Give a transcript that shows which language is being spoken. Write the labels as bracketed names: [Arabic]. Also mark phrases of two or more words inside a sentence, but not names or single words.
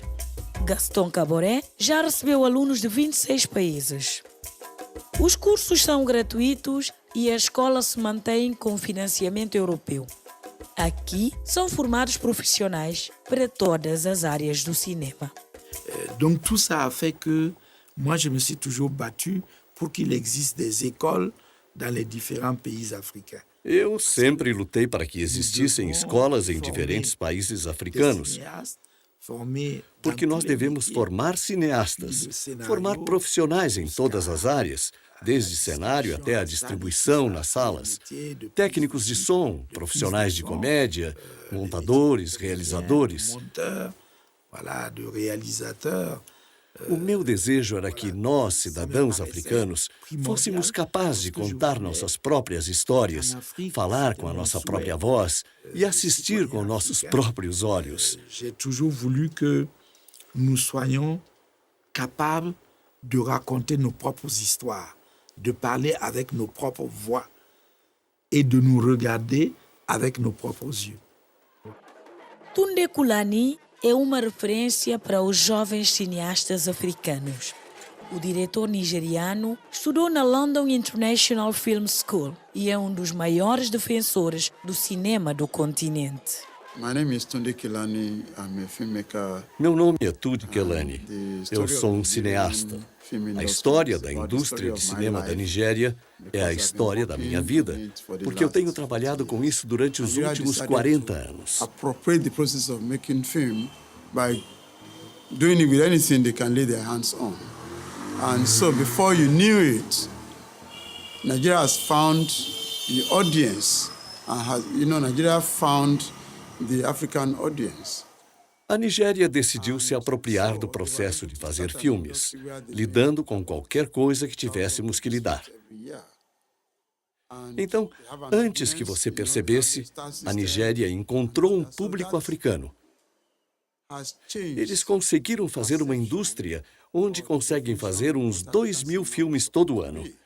[Portuguese] Gaston Caboret já recebeu alunos de 26 países. Os cursos são gratuitos e a escola se mantém com financiamento europeu. Aqui são formados profissionais para todas as áreas do cinema. [French] Donc tout ça a fait que moi je me suis toujours battu pour qu'il existe des écoles dans les différents pays africains. [Portuguese] Eu sempre lutei para que existissem escolas em diferentes países africanos, porque nós devemos formar cineastas, formar profissionais em todas as áreas, desde cenário até a distribuição nas salas, técnicos de som, profissionais de comédia, montadores, realizadores. O meu desejo era que nós, cidadãos africanos, fôssemos capazes de contar nossas próprias histórias, falar com a nossa própria voz e assistir com nossos próprios olhos. [French] J'ai toujours voulu que nous soyons capables de raconter nos propres histoires, de parler avec nos propres voix et de nous regarder avec nos propres yeux. [Portuguese] Tunde Kulani é uma referência para os jovens cineastas africanos. O diretor nigeriano estudou na London International Film School e é um dos maiores defensores do cinema do continente. Meu nome é Tunde Kelani. Eu sou um cineasta. A história da indústria de cinema da Nigéria é a história da minha vida, porque eu tenho trabalhado com isso durante os últimos 40 anos. [English] Appropriate the process of making film by doing it with anything they can lay their hands on. And so before you knew it, Nigeria has found the audience and has, Nigeria found the African audience. [Portuguese] A Nigéria decidiu se apropriar do processo de fazer filmes, lidando com qualquer coisa que tivéssemos que lidar. Então, antes que você percebesse, a Nigéria encontrou um público africano. Eles conseguiram fazer uma indústria onde conseguem fazer uns 2.000 filmes todo ano.